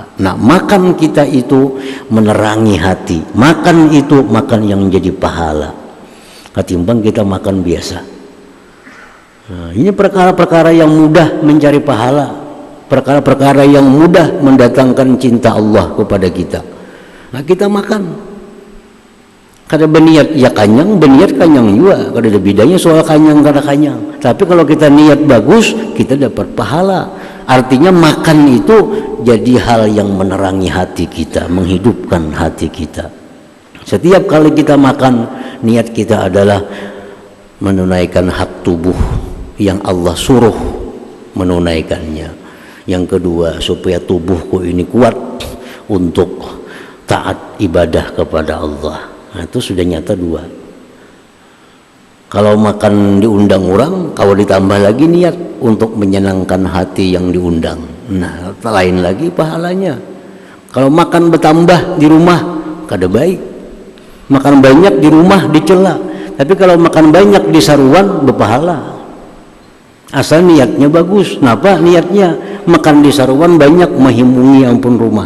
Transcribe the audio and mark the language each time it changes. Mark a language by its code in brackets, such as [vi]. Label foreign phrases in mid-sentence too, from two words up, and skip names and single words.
[id] Nah, makan kita itu menerangi hati. Makan itu makan yang jadi pahala, ketimbang kita makan biasa. Nah, ini perkara-perkara yang mudah mencari pahala, perkara-perkara yang mudah mendatangkan cinta Allah kepada kita. [bjn] Nah, kita makan kada berniat ya kanyang, berniat kanyang juga, kada ada bedanya soal kanyang kada kanyang. [id] Tapi kalau kita niat bagus, kita dapat pahala. Artinya makan itu jadi hal yang menerangi hati kita, menghidupkan hati kita. Setiap kali kita makan, niat kita adalah menunaikan hak tubuh yang Allah suruh menunaikannya. Yang kedua, supaya tubuhku ini kuat untuk taat ibadah kepada Allah. Nah, itu sudah nyata dua. Kalau makan diundang orang, kalau ditambah lagi niat untuk menyenangkan hati yang diundang, nah lain lagi pahalanya. Kalau makan bertambah di rumah, kada baik. Makan banyak di rumah dicela. Tapi kalau makan banyak di saruan berpahala. Asal niatnya bagus. Kenapa niatnya? [bjn] Makan di saruan banyak menghimungi ampun rumah.